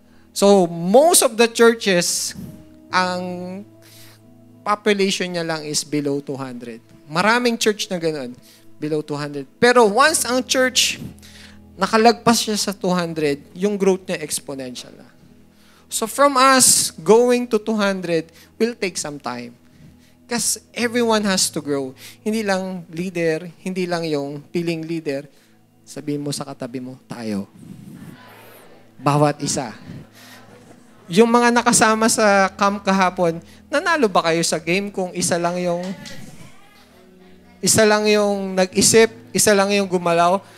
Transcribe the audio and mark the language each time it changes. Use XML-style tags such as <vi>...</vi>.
<tl>So, most of the churches, ang population niya lang is</tl> <en>below 200.</en> <tl>Maraming church na ganoon,</tl> <en>below 200.</en> <tl>Pero once ang church, nakalagpas siya sa 200, yung growth niya exponential na.</tl> <en>So, from us going to 200 will take some time. Because everyone has to grow.</en> <tl>Hindi lang leader, hindi lang yung piling leader. Sabihin mo sa katabi mo, tayo. Bawat isa. Yung mga nakasama sa camp kahapon, nanalo ba kayo sa game kung isa lang yung nag-isip, isa lang yung gumalaw?</tl>